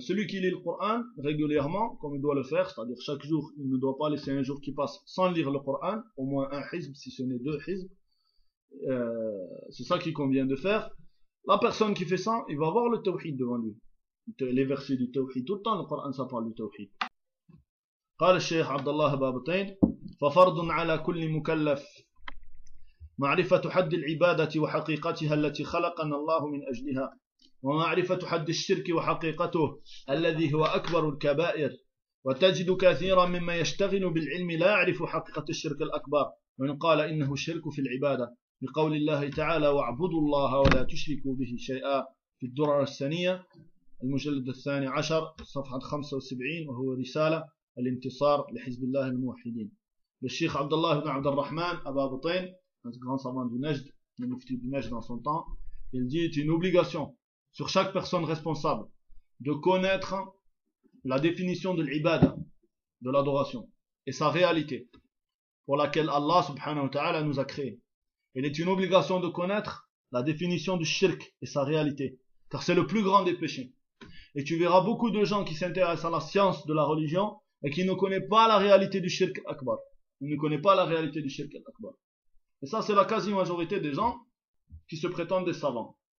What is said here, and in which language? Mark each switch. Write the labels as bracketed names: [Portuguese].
[French] Celui qui lit le Coran régulièrement, comme il doit le faire, c'est-à-dire chaque jour, il ne doit pas laisser un jour qui passe sans lire le Coran, au moins un hizb, si ce n'est deux hizb. C'est ça qu'il convient de faire. La personne qui fait ça, il va voir le tawhid devant lui. Les versets du tawhid, tout le temps le Coran ça parle du tawhid. [Arabic] قال الشيخ عبد الله بابتين ففرض على كل مكلف معرفة حد العبادة وحقيقتها التي خلقنا الله من أجلها ومعرفة حد الشرك وحقيقته الذي هو أكبر الكبائر وتجد كثيرا مما يشتغل بالعلم لا يعرف حقيقة الشرك الأكبر من قال إنه الشرك في العبادة بقول الله تعالى واعبدوا الله ولا تشركوا به شيئا في الدرر الثانية المجلد 12 صفحة 75 وهو رسالة الانتصار لحزب الله الموحدين للشيخ عبد الله بن عبد الرحمن أبا بطين [French] grand savant du Najd, le mufti du Najd dans son temps, il dit, c'est une obligation sur chaque personne responsable de connaître la définition de l'ibad, de l'adoration, et sa réalité pour laquelle Allah subhanahu wa ta'ala nous a créés. Il est une obligation de connaître la définition du shirk et sa réalité, car c'est le plus grand des péchés. Et tu verras beaucoup de gens qui s'intéressent à la science de la religion et qui ne connaissent pas la réalité du shirk akbar. Ils ne connaissent pas la réalité du shirk akbar. Et ça, c'est la quasi-majorité des gens qui se prétendent des savants.